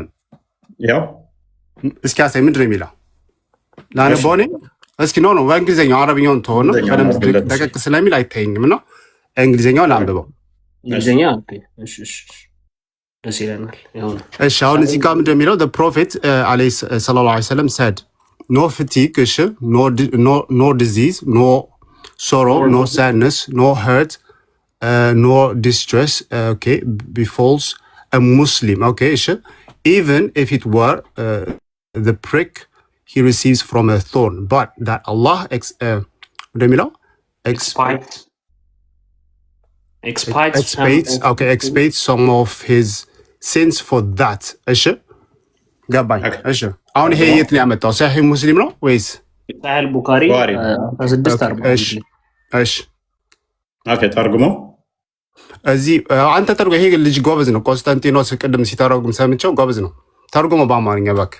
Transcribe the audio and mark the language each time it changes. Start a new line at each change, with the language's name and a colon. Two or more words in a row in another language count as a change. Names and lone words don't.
Amharic: ያው እስኪ አሳይ። ምንድን ነው የሚለው? ላነበው እኔ እስኪ ነው በእንግሊዝኛው አረብኛውን ተሆነ በደንብ ደቀቅ ስለሚል አይታየኝም ነው። እንግሊዝኛውን ላንብበው። እንግሊዝኛ ደስ ይለናል። እሺ አሁን እዚህ ጋር ምንድን ነው የሚለው?
English: the prophet
Arabic: صلى الله عليه وسلم
English: said no fatigue, no disease, no sorrow, no sadness, no hurt, no distress, okay, befalls a Muslim, okay, even if it were the prick he receives from a thorn, but that Allah expiates some of his sins for that.
Amharic: ገባኝ። እሺ አሁን ይሄ የት ነው ያመጣው? ሳሂህ ሙስሊም ነው ወይስ ሳሂህ ቡኻሪ 1640? እሺ ኦኬ ተርጉሞ እዚህ አንተ ተርጉሞ። ይሄ ልጅ ጎበዝ ነው። ቆስጠንጢኖስ ቅድም ሲተረጉም ሰምቼው ጎበዝ ነው። ተርጉሞ በአማርኛ እባክህ።